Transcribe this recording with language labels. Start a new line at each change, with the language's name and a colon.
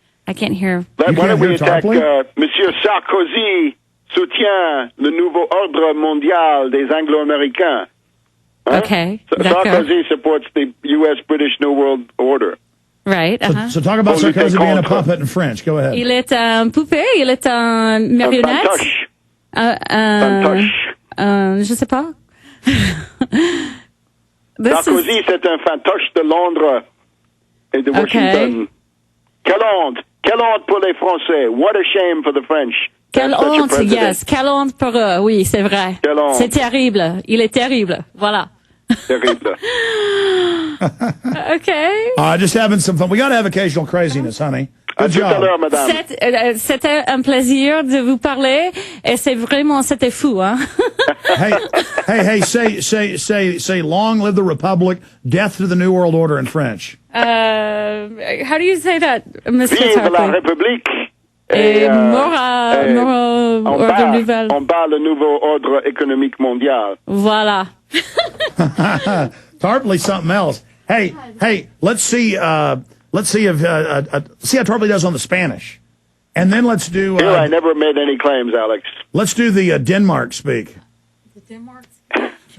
English: I can't hear. Why don't we attack
French: Monsieur Sarkozy soutient le nouveau ordre mondial des Anglo-Américains.
English: Huh? Okay. Sarkozy supports the U.S.-British New World Order. Right. So talk about Sarkozy being a puppet in French. Go ahead.
French: Il est un poupée, il est un marionnette. Fantoche. Je sais pas. Sarkozy, c'est un fantoche de Londres et de Washington. Quelle honte pour les Français.
English: What a shame for the French.
French: Quelle honte,
English: yes.
French: Quelle honte pour eux. Oui, c'est vrai. C'est terrible. Il est terrible. Voilà.
English: Terrible. Okay. Just having some fun. We got to have occasional craziness, honey. Good job.
French: Tout à l'heure, madame. C'était un plaisir de vous parler et c'était fou, hein.
English: hey, say long live the Republic, death to the New World Order in French. How do you say that, Mr.
French: Vive la
English: Tarpley?
French: République. Et on bat le nouveau ordre économique mondial. Voilà.
English: Tarpley something else. Hey, let's see if see how Tarpley does on the Spanish, and then let's do. Here, I never made any claims, Alex. Let's do the Denmark speak. The Denmark speak.